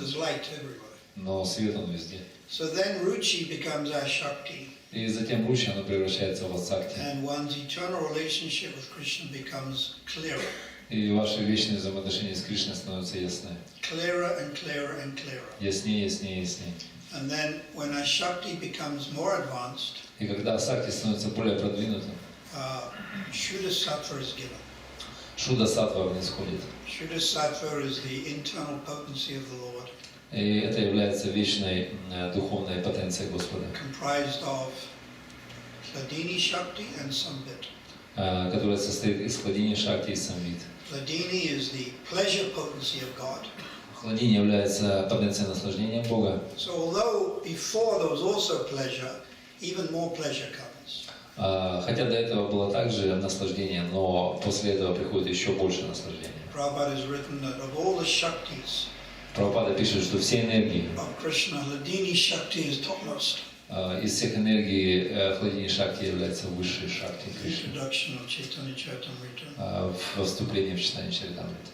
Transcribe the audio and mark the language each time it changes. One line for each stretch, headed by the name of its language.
English: there's light everywhere.
Russian: Но свет он везде.
English: So then Ruchi becomes Ashakti,
Russian: И затем ручи оно превращается в Асакти.
English: and one's eternal relationship with Krishna becomes clearer,
Russian: И ваши вечные взаимоотношения с Кришной становятся ясны.
English: clearer and clearer and clearer.
Russian: Яснее, яснее, яснее.
English: And then when Ashakti becomes more advanced,
Russian: И когда Асакти становится более продвинутым,
English: Shuddha Sattva is given.
Russian: Шуда Саттва происходит.
English: Shuddha Sattva is the internal potency of the Lord,
Russian: И это является вечной духовной потенцией Господа,
English: comprised of Hladini Shakti and Sambit.
Russian: которая состоит из хладини Шакти и Самвит.
English: Hladini is the pleasure potency of God.
Russian: Хладини является потенцией наслаждения Бога.
English: So although before there was also pleasure, even more pleasure comes.
Russian: Хотя до этого было также наслаждение, но после этого приходит еще больше наслаждения.
English: Prabhupada has written that of all the Shaktis
Russian: Прабхупада пишет, что все энергии,
English: of Krishna, Hladini Shakti is topmost.
Russian: из всех энергий хладини Шакти является высшей Шакти Кришны.
English: Introduction of Chaitanya Charitamrita.
Russian: Во вступлении в читание Чаритамриты.